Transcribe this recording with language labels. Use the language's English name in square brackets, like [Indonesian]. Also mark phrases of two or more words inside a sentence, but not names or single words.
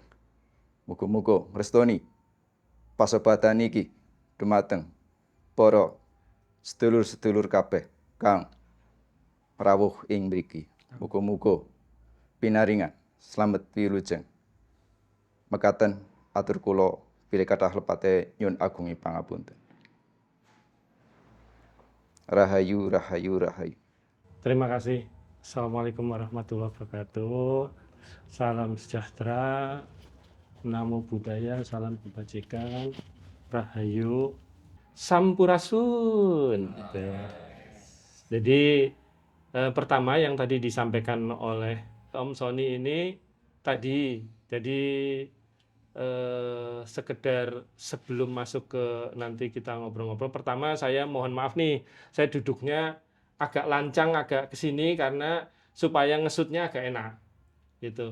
[Javanese] Muga-muga ngrestoni pasebatan iki dumateng para sedulur-sedulur kabeh kang rawuh ing mriki. Muga-muga pinaringan slamet wilujeng. Mekaten atur kula pilih kathah lepate nyuwun agungi pangapunten. Rahayu, rahayu, rahayu. [Indonesian] Terima kasih. [Arabic] السلام عليكم ورحمة الله وبركاته. [Indonesian] Salam sejahtera, [Sanskrit] namo buddhaya, [Indonesian] salam kebajikan, rahayu, sampurasun. Jadi pertama yang tadi disampaikan oleh Om Sony ini tadi, jadi sekedar sebelum masuk ke nanti kita ngobrol-ngobrol, pertama saya mohon maaf nih, saya duduknya agak lancang, agak kesini karena supaya ngesutnya agak enak gitu.